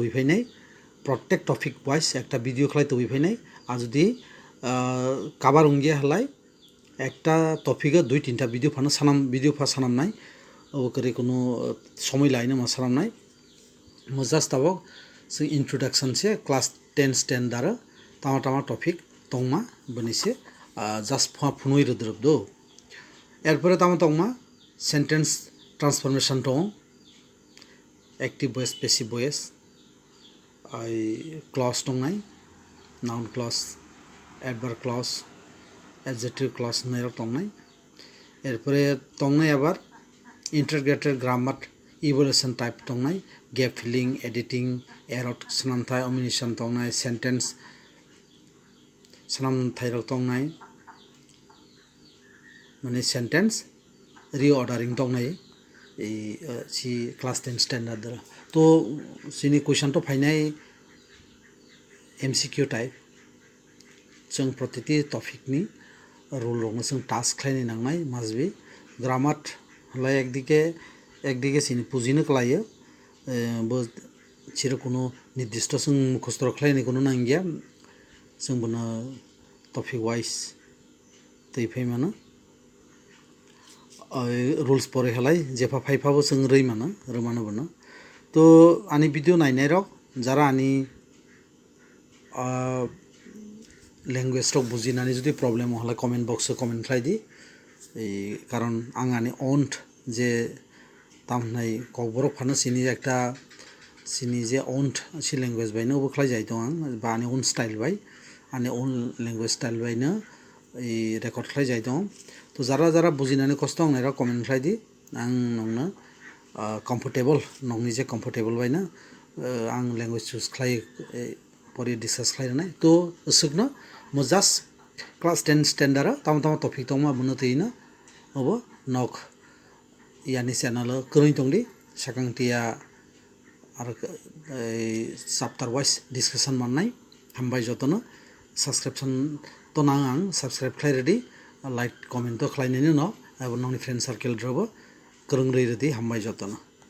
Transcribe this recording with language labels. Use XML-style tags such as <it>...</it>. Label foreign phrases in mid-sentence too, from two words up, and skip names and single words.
<trp>बिफायनाय प्रत्येक</trp> <en>topic wise</en> <trp>एक भिडियो खालाय तो बिफायनाय आ जुदि काबार उंगिया हलाय एकटा टपिक दुई तीनटा भिडियो फानो सानाम भिडियो फा सानामनाय ओकरे कोनो समय लायनो मा सानामनाय मो जस्ट ताबक जों इंट्रोडक्शन से</trp> <en>class 10 standard</en> <trp>तामा टपिक तंगमा बनिसे जस्ट फुनोय रद्रब दो एरपरे तामा तंगमा</trp> <en>sentence transformation</en> <trp>दं</trp> <en>active voice passive voice</en> <trp>क्लॉज दंनाय</trp> <en>noun clause adverb clause adjective clause</en> <trp>नायर दंनाय एरपरे दंनाय आबार</trp> <en>integrated grammar evolution type</en> <trp>दंनाय</trp> <en>gap filling editing error</en> <trp>सनामथाय ओमिशन दंनाय सेंटेंस सनामथाय दंनाय माने</trp> <en>sentence reordering</en> <trp>दंनाय सी</trp> <en>class 10 standard</en> <trp>तो सिनी क्वेश्चन तो फाइनाय</trp> <en>MCQ type</en> <trp>जों प्रतिति टपिक नि रूल दङ जों टास्क खालायनो नांनाय</trp> <en>must be grammar</en> <trp>हलाय एकदिके सिनि बुजिनो खालायो बो चिरो कोनो निर्दिष्ट जों मुखस्थ खालायनो कोनो नांगिया जों बनो</trp> <en>topic wise</en> <trp>तैफायमानो रूल्स परे हलाय जेफा फाइफाबो जों रोमानो बनो तो आनी वीडियो नायनाय रक जरा आनी लैंग्वेज रक बुजिनानै जुदि प्रॉब्लेम हला</trp> <en>comment box comment</en> <trp>खालायदि कारण आं आनी ओन जे तामनाय ककबरक फानो सिनि एकटा सिनि जे ओन सि लैंग्वेज बायनो बो खालाय जाय दं आं बा आनी ओन स्टाइल बाय आनी ओन</trp> <en>language style</en> <trp>बायनो रेकर्ड खालाय जाय दं तो जरा बुजिनानै खस्थ आंनाय रक कमेंट खालायदि आं नंनो कम्फर्टेबल नंनि जे कम्फर्टेबल बायना आं</trp> <en>language choose</en> <trp>खालाय परि डिस्कस खालायनाय तो उसुकनो मो</trp> <en>just class 10 standard</en> <trp>तामा टपिक दंमा बनोतैनो अब नक यानि चैनल करै दंदि साकांतिया आरो</trp> <en>chapter wise discussion</en> <trp>माननाय हामबाय जतनो सब्सक्रिप्शन तो नां आं सब्सक्राइब खालायरेदि</trp> <en>like comment</en> <trp>तो खालायनायनि उनाव आरो नोंनि</trp> <en>friend circle</en> <trp>द्रबो गोरों रैरेदि हामबाय जतनो।</trp>